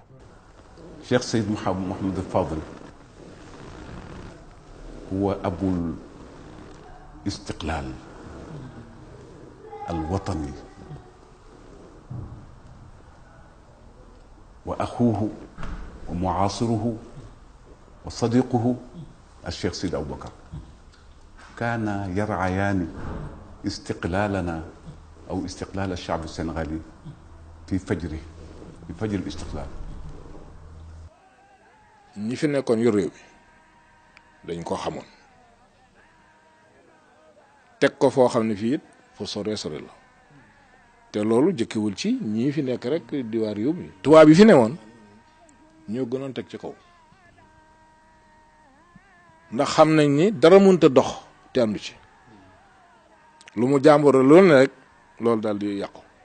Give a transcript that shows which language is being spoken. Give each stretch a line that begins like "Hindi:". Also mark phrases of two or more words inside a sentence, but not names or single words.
Arabic: Cheikh Seyd Mouhamed Fadel هو أبو الاستقلال الوطني وأخوه ومعاصره وصديقه الشيخ سيد أبو بكر كانا يرعيان استقلالنا أو استقلال الشعب السنغالي في فجره في فجر الاستقلال.
Wolof: ñi fi nekkoon yor réew mi dañ ko xamoon teg ko foo xam ne fii it fu sore la te loolu jëkkiwul ci ñii fi nekk rek di waar réew mi tubaab yi fi newoon ñoo gënoon teg ci kaw ndax xam nañ ni dara mënta dox te àndu ci lu mu jàmboro loolu ne rek loolu daal di yàqu